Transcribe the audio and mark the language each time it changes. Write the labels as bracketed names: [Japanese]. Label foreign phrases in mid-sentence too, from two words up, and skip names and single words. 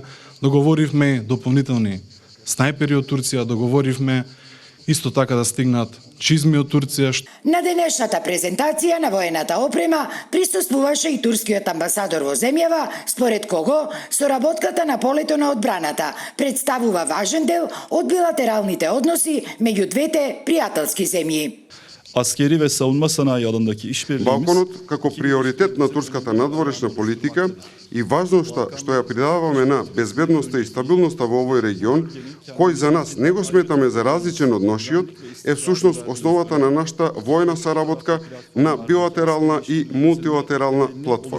[Macedonian] Договоривме дополнителни снајпери од Турција, договоривме исто така да стигнат чизми од Турција. На денешната презентација на воената опрема присуствуваше и турскиот амбасадор во земјава, според кого соработката на полето на одбраната представува важен дел од билатералните односи меѓу двете пријателски земји. [Turkish] Askeri ve savunma sanayi alanındaki işbirliğimiz [Macedonian] Балконот како приоритет на турската надворешна политика и важноста што ја придаваме на безбедноста и стабилноста во овој регион, кој за нас не го сметаме за различен од нашиот, е всушност основата на нашата воена соработка на билатерална и мултилатерална платформа.